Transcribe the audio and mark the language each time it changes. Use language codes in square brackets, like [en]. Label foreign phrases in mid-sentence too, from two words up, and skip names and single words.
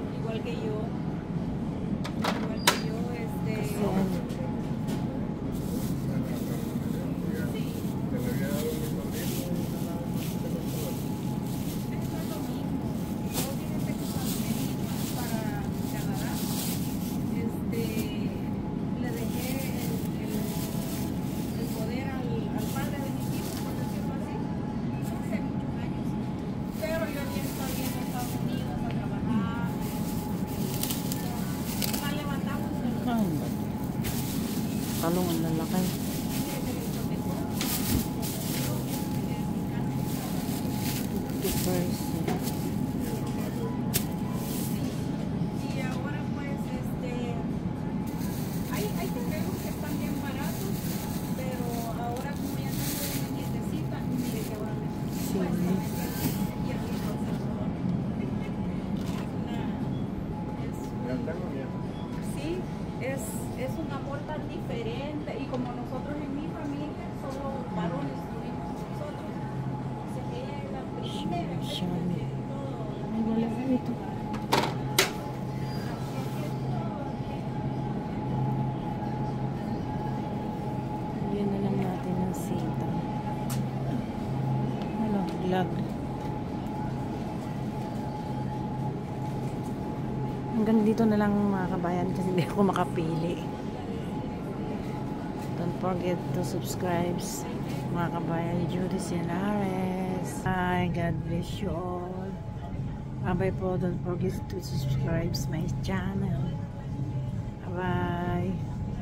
[es] Igual que yo, [tl] Kasi ano. [es] le dejé el poder al padre de mis hijos, por decirlo así, hace muchos años. Pero yo ya estoy en Estados Unidos a trabajar. Nos levantamos de los [tl] Saan ba? Talong ang lalaki. [es] Y ahora pues hay terrenos que están bien baratos, pero ahora como ya tengo una nietecita, mire que ahora me Sí. y aquí en El Salvador. Sí, es un amor tan diferente, y como nosotros en mi familia solo varones tuvimos nosotros, entonces ella es la primera que Shami. todo. [tl] Ay, lalaki ito. Yan na lang natin ng sita. Ano, vlog. Hanggang dito na lang mga kabayan kasi hindi ako makapili. [en] Don't forget to subscribe [tl] mga kabayan. [en] Judy Sinares. Hi, God bless you all. Bye po. Don't forget to subscribe my channel. Bye.